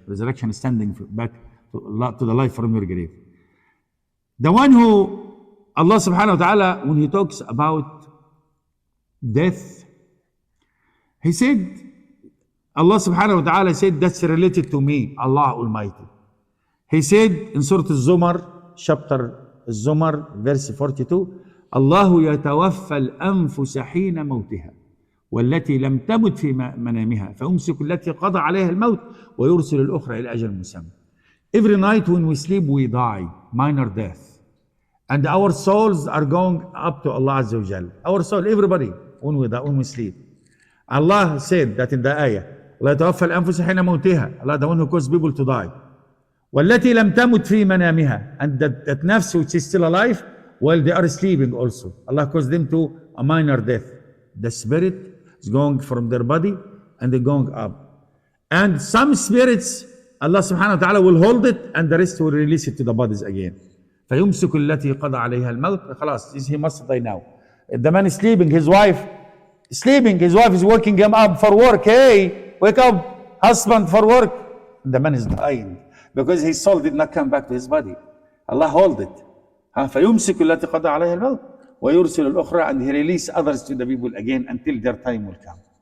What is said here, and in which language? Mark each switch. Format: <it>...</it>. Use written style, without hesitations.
<en>Resurrection is standing back to the life from your grave. The one who, Allah subhanahu wa ta'ala, when He talks about death, He said, Allah subhanahu wa ta'ala said, that's related to me, Allah Almighty. He said in Surah Al-Zumar, chapter Al-Zumar, verse 42,</en> <ar>الله يتوفى الأنفس حين موتها والتي لم تمت في منامها فأمسك التي قضى عليها الموت ويرسل الأخرى إلى أجل مسمى.</ar> <en>Every night when we sleep, we die, minor death. And our souls are going up to Allah Azza wa Jal. Our soul, everybody, when we sleep. Allah said that in the ayah,</en> <ar>لا يتوفى الأنفس حين موتها.</ar> <en>Allah, the one who caused people to die.</en> <ar>والتي لم تمت في منامها.</ar> <en>And that nafs which is still alive, while they are sleeping also. Allah caused them to a minor death. The spirit is going from their body and they're going up. And some spirits, Allah subhanahu wa ta'ala will hold it and the rest will release it to the bodies again.</en> <ar>فيمسك التي قضى عليها الموت.</ar> <en>خلاص, he must die now. The man is sleeping, his wife is waking him up for work. Hey, wake up, husband, for work. The man is dying because his soul did not come back to his body. Allah hold it.</en> <ar>فيمسك التي قضى عليها الموت ويرسل الأخرى,</ar> <en>and He release others to the people again until their time will come.</en>